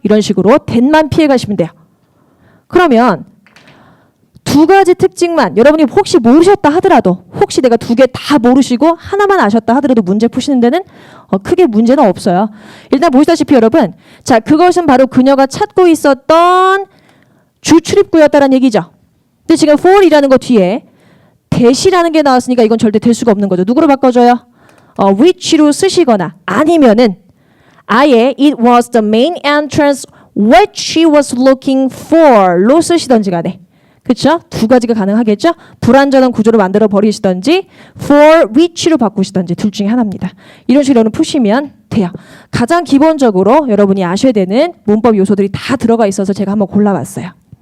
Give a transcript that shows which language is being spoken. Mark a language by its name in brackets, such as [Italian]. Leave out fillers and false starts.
[Korean] 이런 식으로 that만 피해 가시면 돼요. 그러면 두 가지 특징만 여러분이 혹시 모르셨다 하더라도 혹시 내가 두 개 다 모르시고 하나만 아셨다 하더라도 문제 푸시는 데는 크게 문제는 없어요. 일단 보시다시피 여러분, 자, 그것은 바로 그녀가 찾고 있었던 주 출입구였다는 얘기죠. 근데 지금 for이라는 거 뒤에 that이라는 게 나왔으니까 이건 절대 될 수가 없는 거죠. 누구로 바꿔줘요? [English] which로 [Korean] 쓰시거나 아니면은 아예 [English] it was the main entrance what she was looking for로 [Korean] 쓰시던지 간에. 그렇죠? 두 가지가 가능하겠죠? 불완전한 구조로 만들어 버리시던지 for which로 바꾸시던지 둘 중에 하나입니다. 이런 식으로 여러분 푸시면 돼요. 가장 기본적으로 여러분이 아셔야 되는 문법 요소들이 다 들어가 있어서 제가 한번 골라봤어요.